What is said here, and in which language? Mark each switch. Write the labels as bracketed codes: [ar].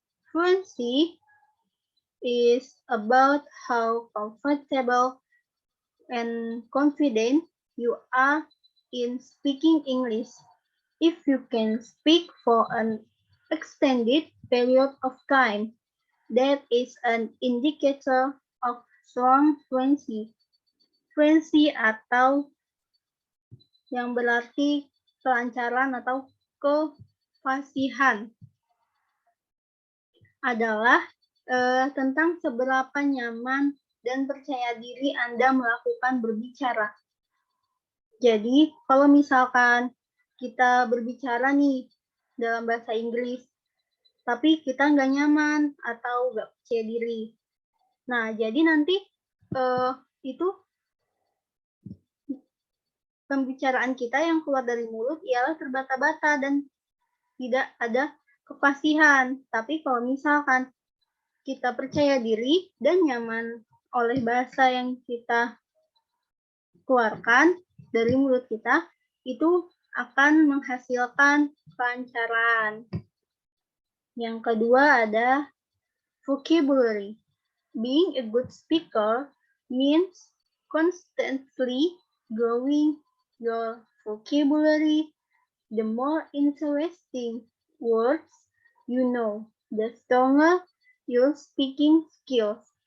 [en] Fluency is about how comfortable and confident you are in speaking English. If you can speak for an extended period of time, that is an indicator of strong fluency. [id] Fluency atau yang berarti kelancaran atau kefasihan adalah tentang seberapa nyaman dan percaya diri Anda melakukan berbicara. Jadi, kalau misalkan kita berbicara nih dalam bahasa Inggris, tapi kita nggak nyaman atau nggak percaya diri. Nah, jadi nanti itu pembicaraan kita yang keluar dari mulut ialah terbata-bata dan tidak ada kefasihan. Tapi kalau misalkan kita percaya diri dan nyaman oleh bahasa yang kita keluarkan dari mulut kita, itu akan menghasilkan kelancaran. Yang kedua ada vocabulary. [en] Being a good speaker means constantly growing your vocabulary. The more interesting words you know, the stronger your speaking skills.